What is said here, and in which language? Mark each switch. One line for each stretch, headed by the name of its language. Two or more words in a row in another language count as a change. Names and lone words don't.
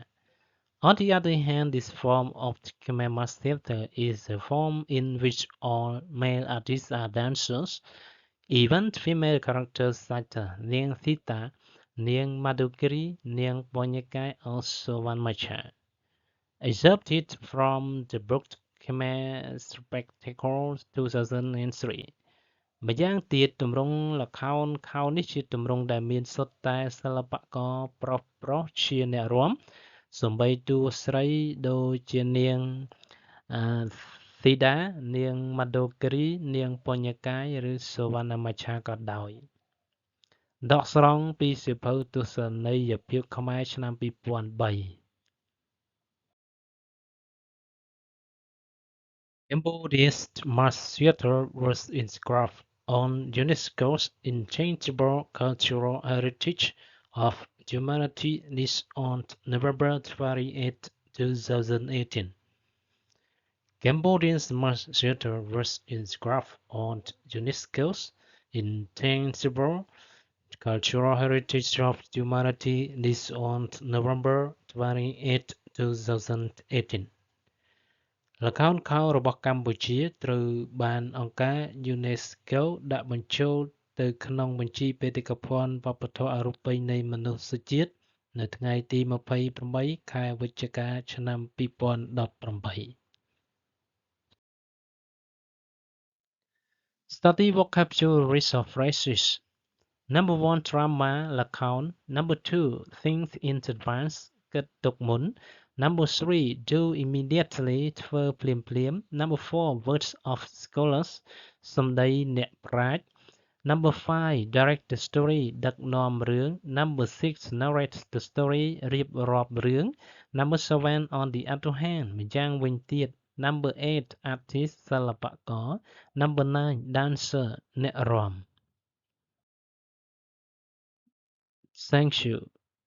English: On the other hand, this form of Khmer mass theatre is a form in which all male artists are dancers, even female characters such as Niang Sita, Niang Madhukari, Niang Ponyakai, also one matcha. Excerpted from the book Khmer Spectacle
Khmer: 2003 ម្យ៉ាងទៀតទម្រង់ល្ខោនខោលនេះជាទម្រង់ដែលមានសុទ្ធតែ សិល្បករប្រុសជាអ្នករាំសូម្បីតួស្រីដូចជានាងស៊ីដានាងម៉ាដូគិរីនាងពញ្ញាកាយឬសូវណ្ណមច្ឆាក៏ដោយដកស្រង់ពីសៀវភៅទស្សនីយភាពខ្មែរឆ្នាំ2003
English: Cambodia's mass theatre was inscribed on UNESCO's Intangible Cultural Heritage of Humanity list on November 28, 2018. Cambodia's mass theatre was inscribed on UNESCO's Intangible Cultural Heritage of Humanity list on
Khmer: November 28, 2018 ល្ខោនខោលរបស់កម្ពុជាត្រូវបានអង្គការ UNESCO ដាក់បញ្ចូលទៅក្នុងបញ្ជីបេតិកភណ្ឌវប្បធម៌អរូបីនៃមនុស្សជាតិនៅថ្ងៃទី28ខែវិច្ឆិកាឆ្នាំ2018
English: Study vocabularies of phrases. Number 1 drama ល្ខោន Number 2 think in advance
Khmer: គិតទុកមុន
English: Number 3 do immediately
Khmer: ធ្វើភ្លាមៗ
English: Number 4 words of scholars
Khmer: សម្ដីអ្នកប្រាជ្ញ
English: Number 5 direct the story
Khmer: ដឹកនាំរឿង
English: Number 6 narrate the story
Khmer: រៀបរាប់រឿង
English: Number 7 on the other hand
Khmer: ម្យ៉ាងវិញទៀត
English: Number 8 artist សិល្បករ Number 9 dancer
Khmer: អ្នករាំ
English: Thank you